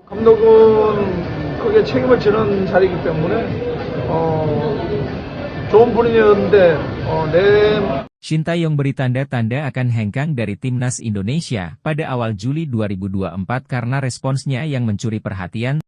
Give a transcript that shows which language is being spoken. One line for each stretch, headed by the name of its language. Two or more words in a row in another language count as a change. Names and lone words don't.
Korean: 감독은 크게 책임을 지는 자리이기 때문에 좋은 분위기였는데 내
Indonesian: Shin Tae-yong beri tanda-tanda akan hengkang dari timnas Indonesia pada awal Juli 2024 karena responsnya yang mencuri perhatian.